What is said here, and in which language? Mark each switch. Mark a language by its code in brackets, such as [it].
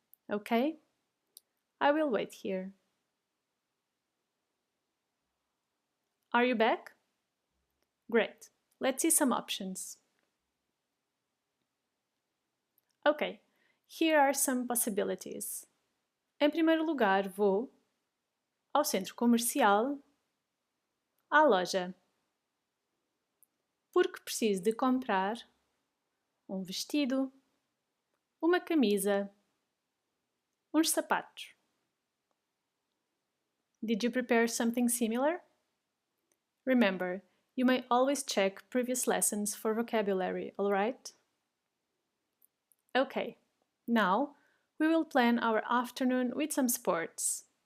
[en] Okay? I will wait here. Are you back? Great. Let's see some options. Okay, here are some possibilities. [pt] Em primeiro lugar, vou ao centro comercial, à loja, porque preciso de comprar um vestido, uma camisa, uns sapatos. [en] Did you prepare something similar? Remember, you may always check previous lessons for vocabulary, alright? Okay, now we will plan our afternoon with some sports.